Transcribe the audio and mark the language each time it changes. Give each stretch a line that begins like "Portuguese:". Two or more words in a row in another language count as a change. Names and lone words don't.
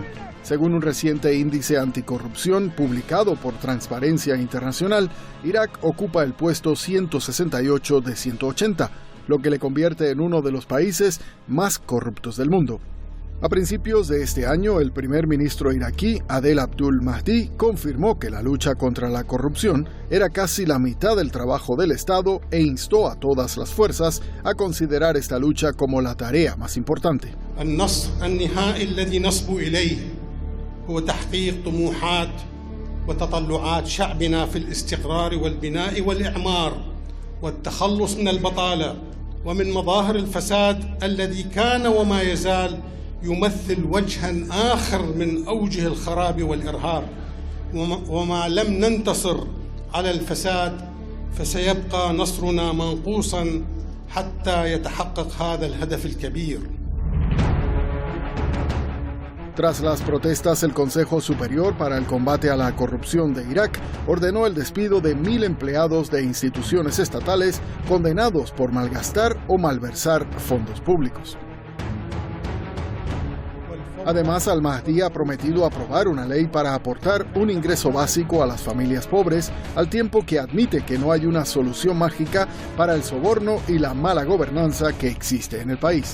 Spanish: Según un reciente índice anticorrupción publicado por Transparencia Internacional, Irak ocupa el puesto 168 de 180, lo que le convierte en uno de los países más corruptos del mundo. A principios de este año, el primer ministro iraquí, Adel Abdul Mahdi, confirmó que la lucha contra la corrupción era casi la mitad del trabajo del Estado e instó a todas las fuerzas a considerar esta lucha como la tarea más importante.
Arabic: هو تحقيق طموحات وتطلعات شعبنا في الاستقرار والبناء والإعمار والتخلص من البطالة ومن مظاهر الفساد الذي كان وما يزال يمثل وجها آخر من أوجه الخراب والإرهاب وما لم ننتصر على الفساد فسيبقى نصرنا منقوصا حتى يتحقق هذا الهدف الكبير.
Spanish: Tras las protestas, el Consejo Superior para el Combate a la Corrupción de Irak ordenó el despido de 1.000 empleados de instituciones estatales condenados por malgastar o malversar fondos públicos. Además, al-Mahdi ha prometido aprobar una ley para aportar un ingreso básico a las familias pobres, al tiempo que admite que no hay una solución mágica para el soborno y la mala gobernanza que existe en el país.